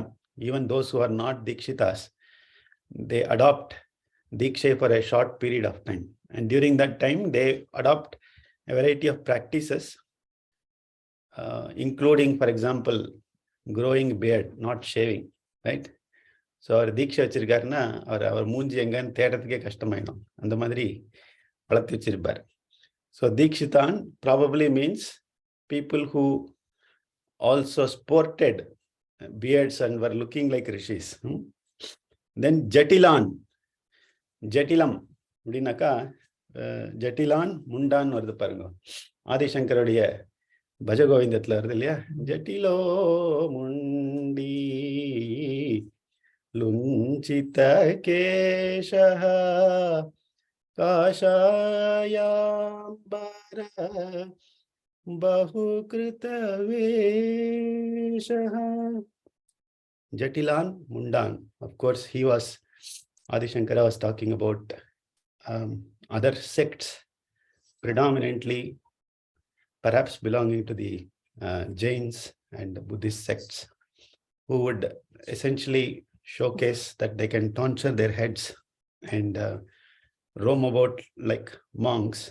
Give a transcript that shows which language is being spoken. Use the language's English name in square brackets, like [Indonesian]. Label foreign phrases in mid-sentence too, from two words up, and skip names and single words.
[English] Even those who are not Dikshitas, they adopt Dikshay for a short period of time. And during that time, they adopt a variety of practices, including, for example, growing beard, not shaving, right? [Tamil] ஸோ அவர் தீட்சை வச்சிருக்காருன்னா அவர் மூஞ்சி எங்கன்னு தேடுறதுக்கே கஷ்டமாயிடும், அந்த மாதிரி வளர்த்து வச்சிருப்பார். [English] So Dikshitan probably means people who also sported beards and were looking like rishis. [Tamil] தென் ஜட்டிலான், ஜட்டிலம் அப்படின்னாக்கா [Sanskrit] जटिलान् मुण्डान् [Tamil] வருது பாருங்க, ஆதிசங்கருடைய பஜகோவிந்தத்தில் வருது இல்லையா, [Sanskrit] जटिलो मुण्डी लुञ्चित केशः काषायाम्बर बहुकृत वेशः. जटिलान्, मुण्डान्. [English] Of course, Adi Shankara was talking about other sects, predominantly perhaps belonging to the Jains and Buddhist sects, who would essentially showcase that they can tonsure their heads and roam about like monks.